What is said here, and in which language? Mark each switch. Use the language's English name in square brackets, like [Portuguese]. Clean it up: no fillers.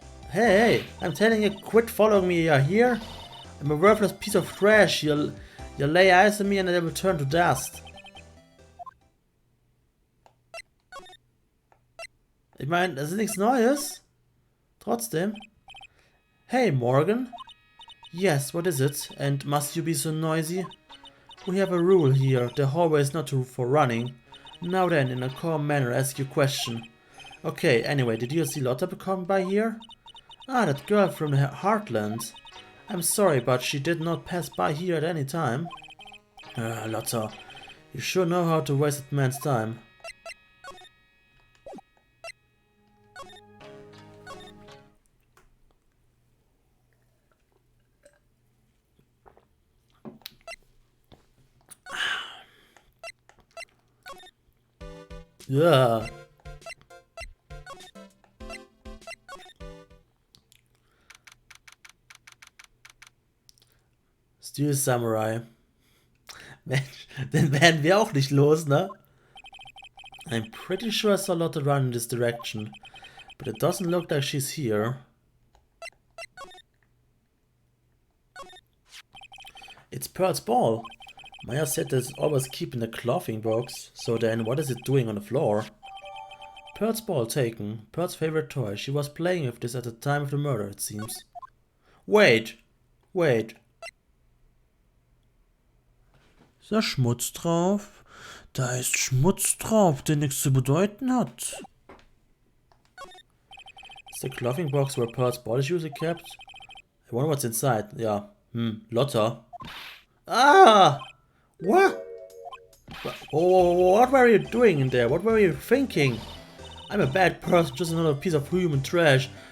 [English] Hey, I'm telling you, quit following me, you're here? I'm a worthless piece of trash. You'll lay eyes on me and I will turn to dust. [German] Ich meine, das ist nichts Neues. Trotzdem. [English] Hey, Morgan. Yes, what is it? And must you be so noisy? We have a rule here. The hallway is not for running. Now then, in a calm manner, ask your question. Okay, anyway, did you see Lotta come by here? Ah, that girl from the Heartland. I'm sorry, but she did not pass by here at any time. Lotta, you sure know how to waste that man's time. Yeah. Steel Samurai. [German] Mensch, den werden wir auch nicht los, ne? [English] I'm pretty sure I saw Lotta run in this direction, but it doesn't look like she's here. It's Pearl's ball. Maya said that it's always keep in the clothing box, so then what is it doing on the floor? Pearl's ball taken. Pearl's favorite toy. She was playing with this at the time of the murder, it seems. Wait. Wait. [German] Ist da Schmutz drauf? Da ist Schmutz drauf, der nichts zu bedeuten hat. [English] Is the clothing box where Pearl's body shoes are kept? I wonder what's inside. Ja. Lotta. Ah! What? What were you doing in there? What were you thinking? I'm a bad person, just another piece of human trash.